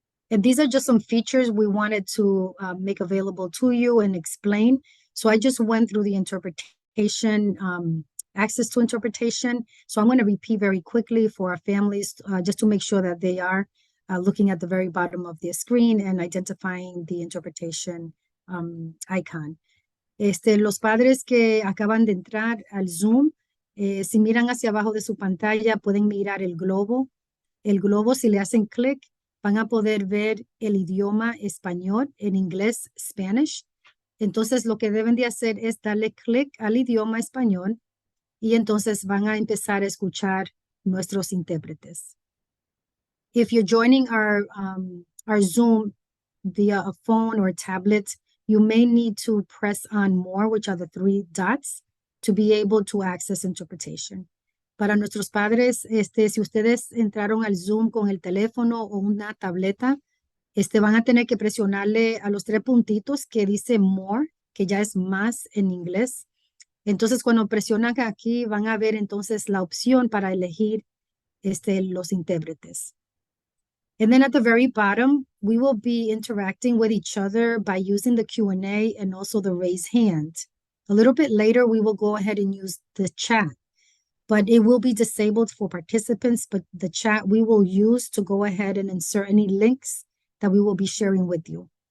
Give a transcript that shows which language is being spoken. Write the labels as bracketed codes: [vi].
[en] And these are just some features we wanted to make available to you and explain. So I just went through the interpretation, access to interpretation. So I'm going to repeat very quickly for our families just to make sure that they are looking at the very bottom of their screen and identifying the interpretation icon. [es] Los padres que acaban de entrar al Zoom, si miran hacia abajo de su pantalla, pueden mirar el globo. El globo, si le hacen clic, van a poder ver el idioma español, en inglés, Spanish. Entonces, lo que deben de hacer es darle clic al idioma español y entonces van a empezar a escuchar nuestros intérpretes. [en] If you're joining our Zoom via a phone or a tablet, you may need to press on more, which are the 3 dots, to be able to access interpretation. [es] Para nuestros padres, si ustedes entraron al Zoom con el teléfono o una tableta, van a tener que presionarle a los 3 puntitos que dice more, que ya es más en inglés. Entonces, cuando presionan aquí, van a ver entonces la opción para elegir los intérpretes. [en] And then at the very bottom, we will be interacting with each other by using the Q&A and also the raise hand. A little bit later, we will go ahead and use the chat. But it will be disabled for participants, but the chat we will use to go ahead and insert any links that we will be sharing with you.